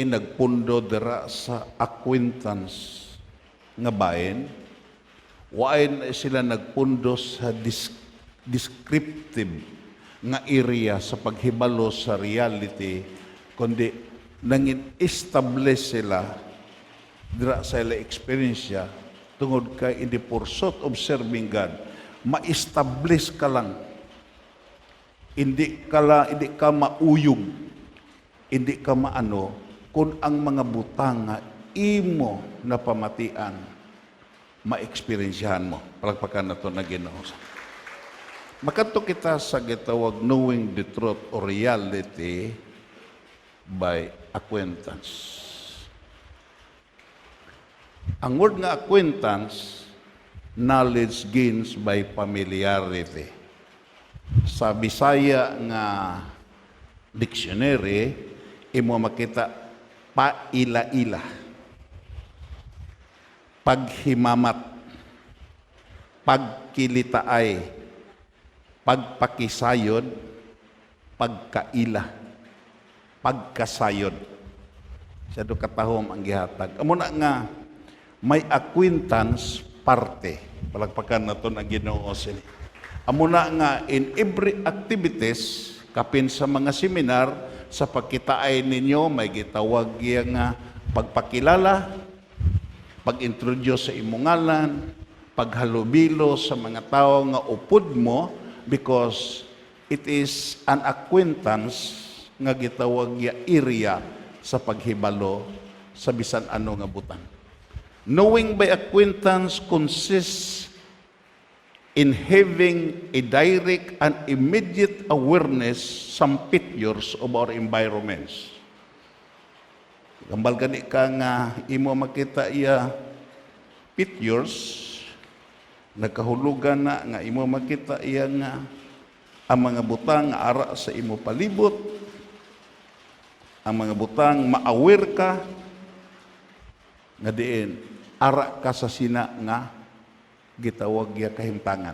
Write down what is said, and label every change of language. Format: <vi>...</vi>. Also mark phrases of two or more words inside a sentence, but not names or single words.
<hil>nagpundo dira sa acquaintance nga bahin, waay na sila nagpundo sa descriptive nga area sa paghibalo sa reality, kundi nangin-establish sila dira sa ila experience tungod kay</hil> <en>in the pursuit of serving God,</en> <hil>ma-establish ka lang, hindi ka mauyog, hindi ka maano, kung ang mga butang nga imo na pamatian, ma-experiensyahan mo. Palagpakan na ito na Ginoo. Makato kita sa gitawag</hil> <en>knowing the truth or reality by acquaintance.</en> <hil>Ang word nga acquaintance,</hil> <en>knowledge gains by familiarity.</en> <hil>Sa Bisaya nga dictionary, imo makita paila-ila, paghimamat, pagkilitaay, pagpakisayod, pagkaila, pagkasayod. Siya do katahom ang gihatag. Amo na nga may acquaintance parte. Palagpakan na ito na Ginoo sila. Amo na nga</hil> <en>in every activities,</en> <hil>kapin sa mga seminar, sa pagkitaay ninyo, may gitawag nga pagpakilala, pag-introduce sa imungalan, paghalubilo sa mga tao nga upod mo,</hil> <en>because it is an acquaintance</en> <hil>nga gitawag area sa paghibalo sa bisan ano nga butang.</hil> <en>Knowing by acquaintance consists in having a direct and immediate awareness some pictures of our environments.</en> <hil>Gambal gani ka nga imo makita iya pictures, nagkahulugan na nga imo makita iya nga ang mga butang ara sa imo palibot, ang mga butang ma-aware ka nga diin ara ka sa sina nga gitawag ya kahimtangan.</hil>